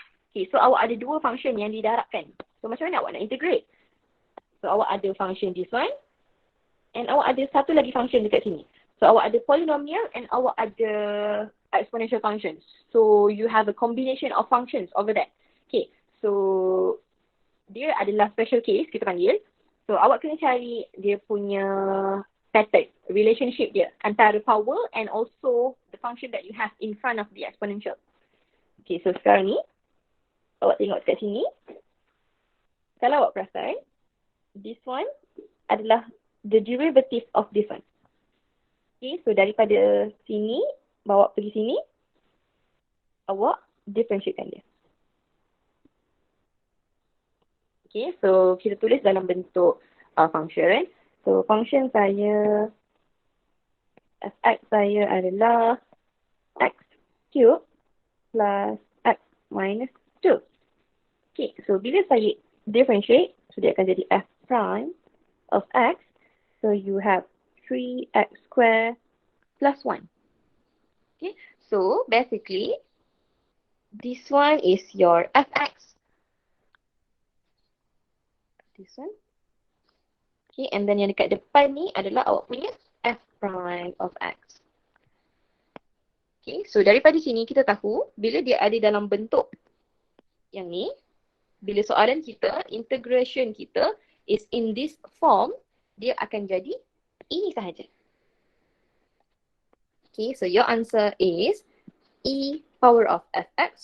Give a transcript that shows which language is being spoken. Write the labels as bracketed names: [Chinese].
[Malay] Okay, so awak ada 2 function yang didarabkan. So macam mana awak nak integrate? So awak ada function this one and awak ada satu lagi function dekat sini. So awak ada polynomial and awak ada exponential functions. [English] So you have a combination of functions over there. [Malay] Okay, so dia adalah special case kita panggil. So awak kena cari dia punya pattern, [English] relationship dia antara power and also the function that you have in front of the exponential. [Malay] Okay, so sekarang ni awak tengok dekat sini. Kalau awak perasan, this one adalah [English] the derivative of this one. [Malay] Okay, so daripada sini, bawa pergi sini, awak differentiatekan dia. Okay, so kita tulis dalam bentuk function. So function saya, fx saya adalah x cube plus x minus 2. Okay, so bila saya differentiate, so dia akan jadi f prime of x. [English] So you have 3x square plus 1. Okay, So basically, this one is your fx. This one. [Malay] Okay, and then yang dekat depan ni adalah awak punya f prime of x. Okay, so daripada sini kita tahu bila dia ada dalam bentuk yang ni, bila soalan kita, integration kita is in this form, dia akan jadi ini sahaja. [English] Okay, so your answer is e power of fx.